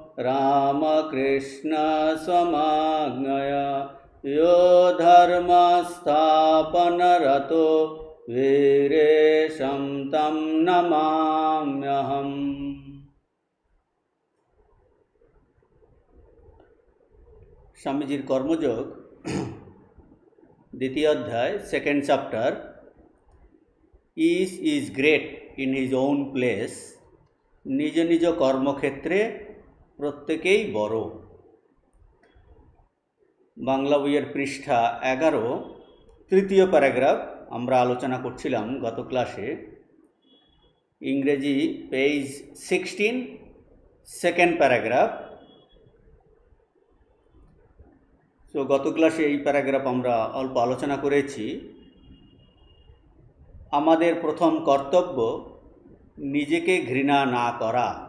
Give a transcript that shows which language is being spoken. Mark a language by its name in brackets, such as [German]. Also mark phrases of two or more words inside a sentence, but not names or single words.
[Sanskrit] रामकृष्णस्वमाज्ञया यो धर्मस्थापनरतो वीरेशं तं नमाम्यहम्। [Bangla] স্বামীজীর কর্মযোগ দ্বিতীয় অধ্যায় [English] second chapter each is great in his own place. [Bangla] নিজ নিজ কর্মক্ষেত্রে প্রত্যেকেই বড়ো। বাংলা বইয়ের পৃষ্ঠা 11 তৃতীয় প্যারাগ্রাফ আমরা আলোচনা করছিলাম গত ক্লাসে। ইংরেজি পেজ 16 [English] second paragraph. [Bangla] তো গত ক্লাসে এই প্যারাগ্রাফ আমরা অল্প আলোচনা করেছি। আমাদের প্রথম কর্তব্য নিজেকে ঘৃণা না করা।